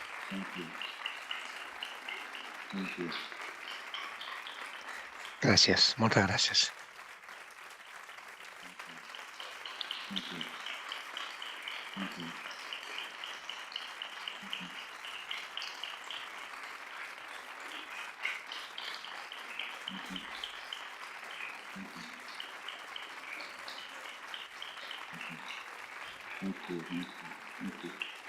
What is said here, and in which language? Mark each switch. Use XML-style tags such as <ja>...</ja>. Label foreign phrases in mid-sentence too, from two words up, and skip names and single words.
<en>Thank you. Thank you.</en> <ca>Gràcies, moltes gràcies.</ca> <en>Thank you. Thank you. Thank you. Thank you. Thank you.</en>